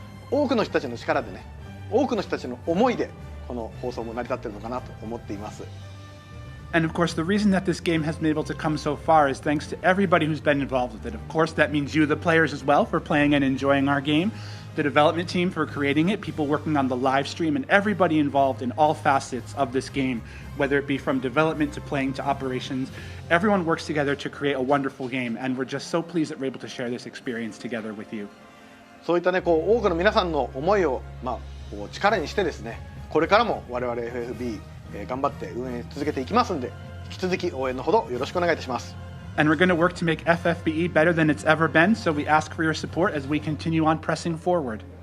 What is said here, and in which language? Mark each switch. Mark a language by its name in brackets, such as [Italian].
[Japanese] 多くの人たちの力でね、多くの人たちの思いでこの放送も成り立っているのかなと思っています。 [English] And of course, the reason that this game has been able to come so far is thanks to everybody who's been involved with it. Of course, that means you, the players, as well, for playing and enjoying our game, the development team for creating it, people working on the live stream, and everybody involved in all facets of this game, whether it be from development to playing to operations. Everyone works together to create a wonderful game, and we're just so pleased that we're able to share this experience together with you. [Japanese] そういったね、多くの皆さんの思いを力にしてですね、これからも我々 FFB頑張って運営続けていきますんで、引き続き応援のほどよろしくお願いいたします。 [English] And we're going to work to make FFBE better than it's ever been, so we ask for your support as we continue on pressing forward.